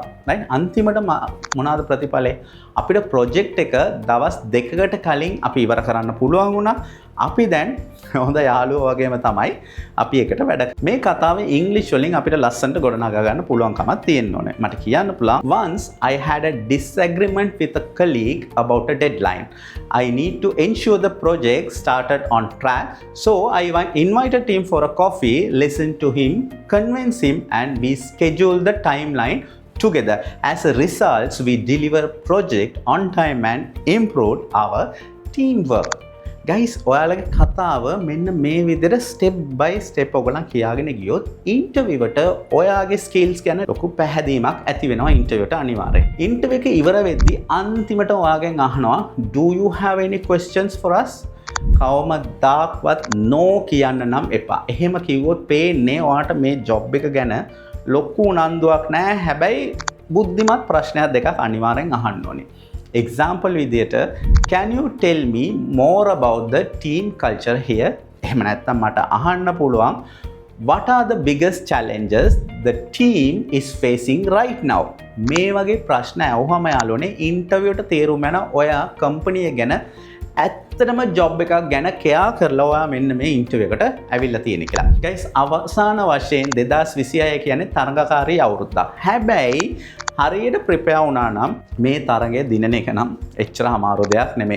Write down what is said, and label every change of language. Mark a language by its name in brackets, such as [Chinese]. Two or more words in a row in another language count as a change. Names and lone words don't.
[Sinhala] right අන්තිමට මොනවාද ප්‍රතිඵලය? අපිට ප්‍රොජෙක්ට් එක දවස් 2කට කලින් අපි ඉවර කරන්න පුළුවන් වුණා. අපි දැන් හොඳ යාළුවෝ වගේම තමයි අපි එකට වැඩ. මේ කතාවේ ඉංග්‍රීසි වලින් අපිට ලස්සනට ගොඩනගා ගන්න පුළුවන්කමක් තියෙන්න ඕනේ. මට කියන්න පුළුවන් [English] once I had a disagreement with a colleague about a deadline. I need to ensure the project started on track. So I invited him for a coffee, listened to him, convinced him and we scheduled the timeline together. As a result, we deliver project on time and improved our teamwork. Guys, [Sinhala] ඔයාලගේ කතාව මෙන්න මේ විදිහට [English] step by step [Sinhala] ඔයගොල්ලන් කියාගෙන ගියොත් ඉන්ටර්විව් එකට ඔයාගේ skills ගැන ලොකු පැහැදීමක් ඇති වෙනවා ඉන්ටර්විව් එකට අනිවාර්යෙන්. ඉන්ටර්විව් එක ඉවර වෙද්දී අන්තිමට ඔයාගෙන් අහනවා [English] do you have any questions for us? [Sinhala] කවමදාවත් no කියන්න නම් එපා. එහෙම කිව්වොත් පේන්නේ ඔයාට මේ job එක ගැන ලොකු උනන්දුවක් නැහැ. හැබැයි බුද්ධිමත් ප්‍රශ්නයක් දෙකක් අනිවාර්යෙන් අහන්න ඕනේ. [English] Example විදියට can you tell me more about the team culture here? [Sinhala] එහෙම නැත්නම් මට අහන්න පුළුවන් [English] what are the biggest challenges the team is facing right now? [Sinhala] මේ වගේ ප්‍රශ්න අහුවම යාළුවනේ ඉන්ටර්විව් එකට තේරුම් යන ඔයා කම්පැනි එක ගැන ඇත්තටම ජොබ් එකක් ගැන කෙයා කරලා ඔයා මෙන්න මේ ඉන්ටර්විව් එකට ඇවිල්ලා තියෙන කියලා. ගයිස් අවසාන වශයෙන් 2026 කියන්නේ තරඟකාරී අවුරුද්දක්. හැබැයි හරියට ප්‍රිපෙයාර් වුණා නම් මේ තරඟය දිනන එක නම් එච්චර අමාරු දෙයක් නෙමෙයි.